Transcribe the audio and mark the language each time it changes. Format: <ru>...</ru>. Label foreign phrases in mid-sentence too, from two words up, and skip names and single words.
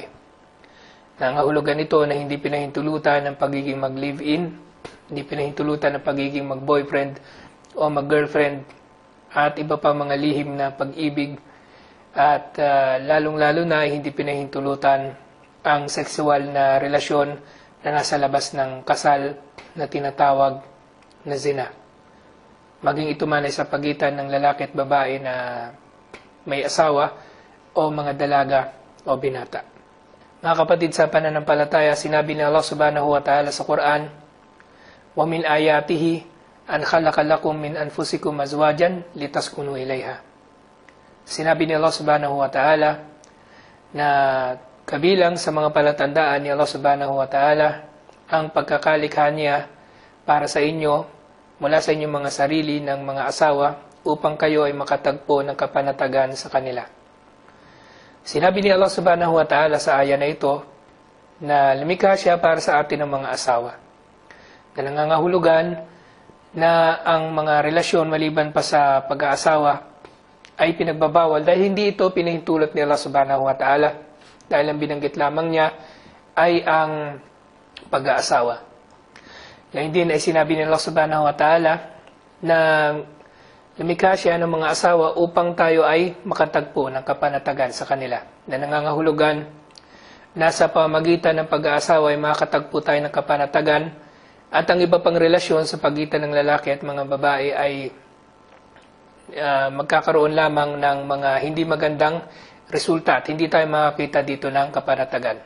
<tl>Nangahulugan ito na hindi pinahintulutan ng pagiging mag-live-in, hindi pinahintulutan ng pagiging mag-boyfriend o mag-girlfriend at iba pa mga lihim na pag-ibig, at lalong-lalo na hindi pinahintulutan ang sexual na relasyon na nasa labas ng kasal na tinatawag na zina. Maging ito man ay sa pagitan ng lalaki at babae na may asawa o mga dalaga o binata. Mga kapatid sa pananampalataya, sinabi ni Allah</tl> <ar>سبحانه وتعالى sa Quran, وَمِنْ آيَاتِهِ أَنْ خَلَقَ لَكُمْ مِنْ أَنفُسِكُمْ أَزْوَاجًا لِتَسْكُنُوا إِلَيْهَا.</ar> <tl>Sinabi ni Allah</tl> <ar>سبحانه وتعالى</ar> <tl>na kabilang sa mga palatandaan ni Allah</tl> <ar>سبحانه وتعالى</ar> <tl>ang pagkakalikha niya para sa inyo mula sa inyong mga sarili ng mga asawa upang kayo ay makatagpo ng kapanatagan sa kanila. Sinabi ni Allah</tl> <ar>سبحانه وتعالى</ar> <tl>sa aya na ito na lumikha siya para sa atin ng mga asawa, na nangangahulugan na ang mga relasyon maliban pa sa pag-aasawa ay pinagbabawal dahil hindi ito pinahintulot ni Allah</tl> <ar>سبحانه وتعالى,</ar> <tl>dahil ang binanggit lamang niya ay ang pag-aasawa. Ngayon din ay sinabi ni Allah</tl> <ar>سبحانه وتعالى</ar> <tl>na lumikha siya ng mga asawa upang tayo ay makatagpo ng kapanatagan sa kanila, na nangangahulugan na sa pamagitan ng pag-aasawa ay makatagpo tayo ng kapanatagan, at ang iba pang relasyon sa pagitan ng lalaki at mga babae ay magkakaroon lamang ng mga hindi magandang resulta at hindi tayo makakita dito ng kapanatagan.</tl>